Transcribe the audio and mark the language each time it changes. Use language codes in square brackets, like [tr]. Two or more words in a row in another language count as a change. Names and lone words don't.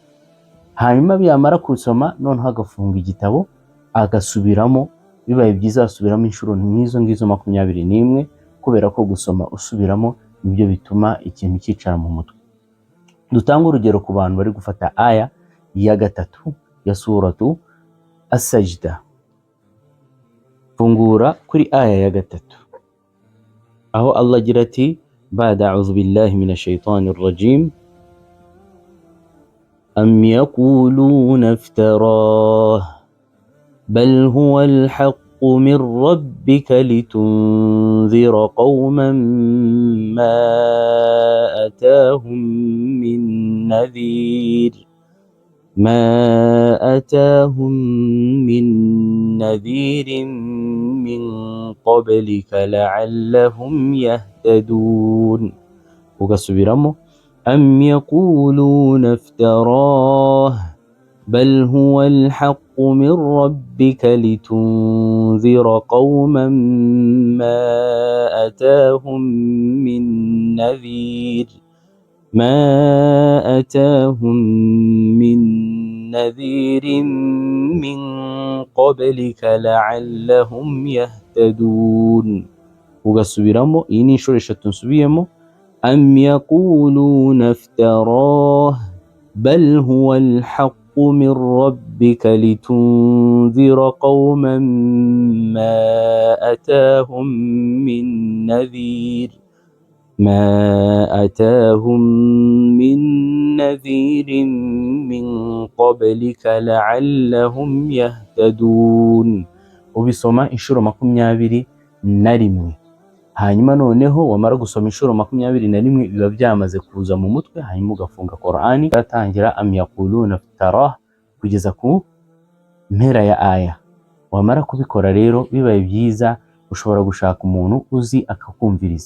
[rw] Hanyuma byamara kusoma noneho agafunga igitabo agasubiramo, bibaye byiza asubiramo inshuro nk'izo 21, kubera ko gusoma usubiramo nibyo bituma ikintu cyicara mu mutwe. Dutanga urugero ku bantu bari gufata aya ya 3 ya suratu As-Sajda. Fungura kuri aya ya 3 aho Allah agira ati [ar] بعد أعوذ بالله من الشيطان الرجيم أم يقولون افتراه بل هو الحق من ربك لتنذر قوما ما أتاهم من نذير من قبلك لعلهم يهتدون. وقصبرمو أم يقولون افتراه بل هو الحق من ربك لتنذر قوما ما أتاهم من نذير من قبلك لعلهم يهتدون. [rw] ugasubiramo iyi ni inshuro 3 nsubiyemo [ar] أم يقولون افتراه بل هو الحق من ربك لتنذر قوما ما أتاهم من نذير من قبلك لعلهم يهتدون. [rw] Ubisoma inshuro 21. Hanyuma noneho wamara gusoma inshuro 21 biba byamaze kuza mu mutwe, hanyuma ugafunga Qur'ani gatangira [ar] أم يقولون افتراه [rw] kugeza ku mpera ya aya. Wamara kubikora rero bibaye byiza ushobora gushaka umuntu uzi akakumviriza.